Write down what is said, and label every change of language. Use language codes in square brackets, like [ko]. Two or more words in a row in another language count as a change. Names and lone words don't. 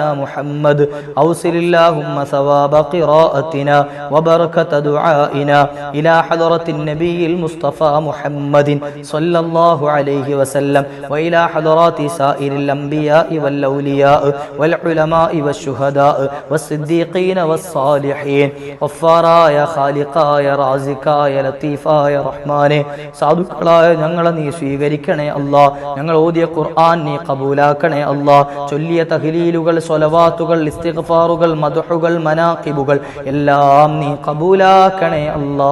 [ar] محمد أوصل اللهم ثواب قراءتنا وبركة دعائنا إلى حضرة النبي المصطفى محمد صلى الله عليه وسلم وإلى حضرات سائر الأنبياء والأولياء والعلماء والشهداء والصديقين والصالحين غفاراയ [ml] ഖാലിഖായ റാസിഖായ ലത്തീഫായ റഹ്മാനെ, സാധുക്കളായ ഞങ്ങളെ നീ സ്വീകരിക്കണേ അല്ലാ. ഞങ്ങൾ ഓതിയ ഖുർആൻ നീ കബൂലാക്കണേ അല്ലാ. ചൊല്ലിയ തഹ്ലീലുകൾ, സ്വലവാത്തുകൾ, ഇസ്തിഗ്ഫാറുകൾ, മദ്ഹുകൾ, മനാഖിബുകൾ എല്ലാം നീ കബൂലാക്കണേ അല്ലാ.